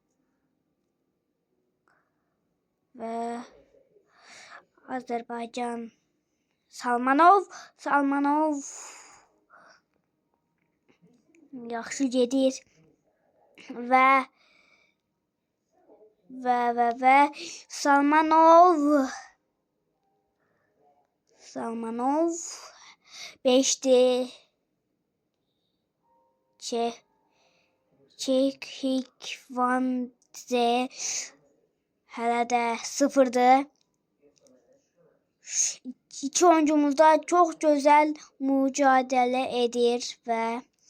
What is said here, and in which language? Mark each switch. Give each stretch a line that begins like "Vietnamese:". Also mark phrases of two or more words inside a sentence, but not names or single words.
Azerbaijani: Və Azərbaycan Salmanov yaxşı gedir və Salmanov 5'ti. Çekik Van Dize hələ də 0'dı.
Turkish: İki oyuncumuz da çok güzel mücadele edir ve